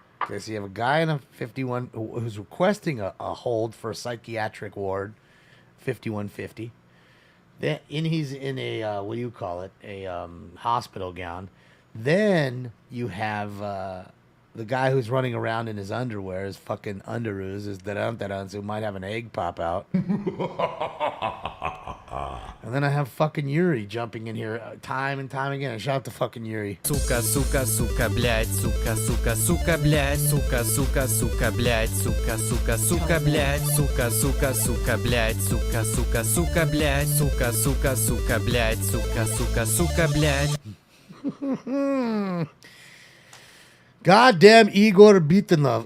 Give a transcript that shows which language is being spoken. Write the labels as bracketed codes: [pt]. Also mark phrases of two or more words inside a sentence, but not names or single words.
[en] Okay, so you have a guy in a 51 who's requesting a hold for a psychiatric ward, 5150. Then he's in a what do you call it? A hospital gown. Then you have the guy who's running around in his underwear, his fucking underoos, his da-dum-da-dums, who might have an egg pop out. And then I have fucking Yuri jumping in here time and time again. Shout out to fucking Yuri. [ru] Сука, сука, сука, блядь, сука, сука, сука, блядь, сука, сука, сука, блядь, сука, сука, сука, блядь, сука, сука, сука, блядь, сука, сука, сука, блядь, сука, сука, сука, блядь, сука, сука, сука, блядь. [en] Goddamn Igor Bitanov.